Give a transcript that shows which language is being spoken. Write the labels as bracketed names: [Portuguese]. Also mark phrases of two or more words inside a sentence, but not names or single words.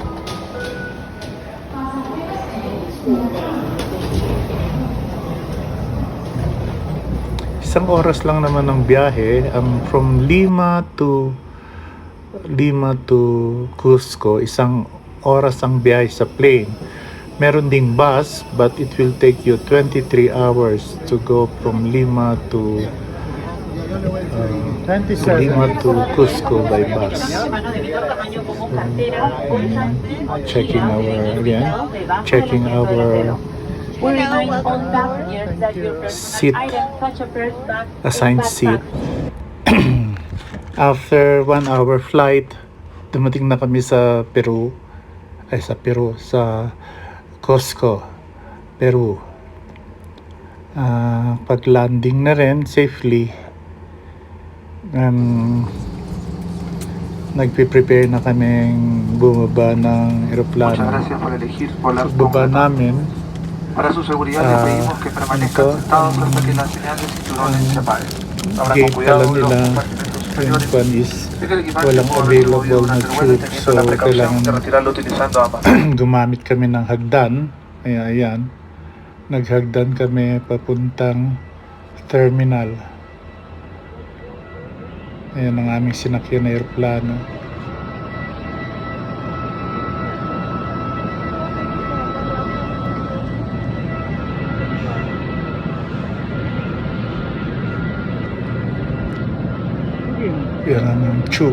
[Filipino] Isang oras lang naman ang biyahe. [English] From Lima to Cusco, [Filipino] isang oras ang biyahe sa plane. Meron ding bus, [English] but it will take you 23 hours to go from Lima to 27. Lima to Cusco by bus. Checking our seat, assigned seat. After 1 hour flight, [Filipino] dumating na kami sa sa Cusco, Peru. Pag-landing na rin safely, nagpe-prepare na kaming bumaba ng [Spanish] Muchas [Filipino] eroplano. [Spanish] gracias por elegir volar con [Filipino] Pagbaba [Spanish] Qatar. [Filipino] namin, [Spanish] Para su seguridad le pedimos que permanezcan sentados hasta que la señal de cinturones se apague. Abra [Filipino] gate [Spanish] con cuidado [Filipino] pala [Spanish] los [Filipino] nila, [Spanish] compartimentos [Filipino] yung [Spanish] superiores. pan is Deje el equipaje [Filipino] walang [Spanish] pudo haber movido [Filipino] available na [Spanish] durante el vuelo [Filipino] tube, [Spanish] teniendo [Filipino] so [Spanish] la precaución [Filipino] kailangan [Spanish] de retirarlo utilizando ambas. [Filipino] gumamit kami ng hagdan. Ayan, naghagdan kami papuntang terminal. Ayan ang aming sinakyan na aeroplano. Yan ang tube.